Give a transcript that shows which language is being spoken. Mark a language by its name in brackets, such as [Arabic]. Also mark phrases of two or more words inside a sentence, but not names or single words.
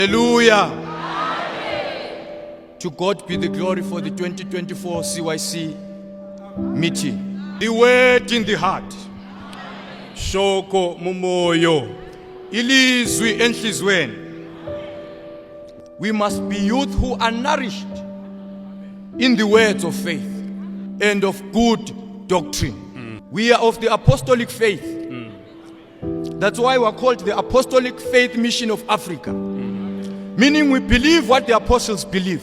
[English] Hallelujah. To God be the glory for the 2024 CYC meeting. The word in the heart. [Shona] Shoko mumoyo. [North Ndebele] Ilizwi enhlizweni. [English] We must be youth who are nourished in the words of faith and of good doctrine. We are of the apostolic faith. That's why we are called the Apostolic Faith Mission of Africa. Meaning we believe what the apostles believed.